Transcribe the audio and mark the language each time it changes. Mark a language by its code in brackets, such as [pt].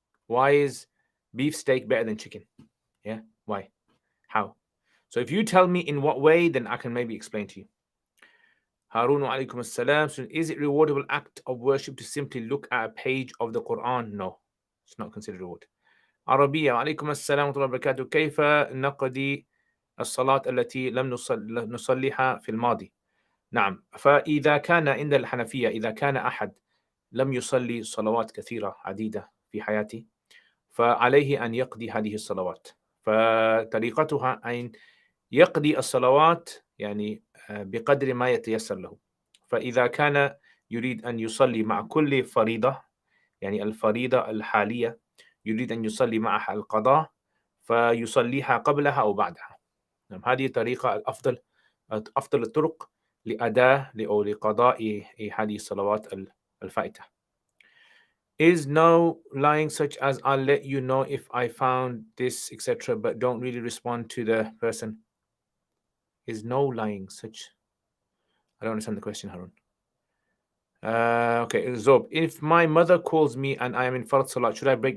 [en] Why is beef steak better than chicken? Yeah, why? How? So if you tell me in what way, then I can maybe explain to you. Harun [ar] wa alaikum assalam. [en] So is it rewardable act of worship to simply look at a page of the Quran? No, it's not considered reward. [ar] عربية. وعليكم السلام ورحمة الله وبركاته. كيف نقضي الصلاة التي لم نصليها في الماضي؟ نعم، فإذا كان عند الحنفية إذا كان أحد لم يصلي صلوات كثيرة عديدة في حياته، فعليه أن يقضي هذه الصلوات. فطريقتها أن يقضي الصلوات يعني بقدر ما يتيسر له. فإذا كان يريد أن يصلي مع كل فريضة، يعني الفريضة الحالية يريد أن يصلي معها القضاء، فيصليها قبلها أو بعدها. هذه الطريقة أفضل الطرق لأداء أو لقضاء هذه الصلوات الفائتة. [en] Is no lying such as I'll let you know if I found this, etc., but don't really respond to the person? Is no lying such? I don't understand the question, Harun. Okay, Zob. If my mother calls me and I am in Fard Salat, should I break?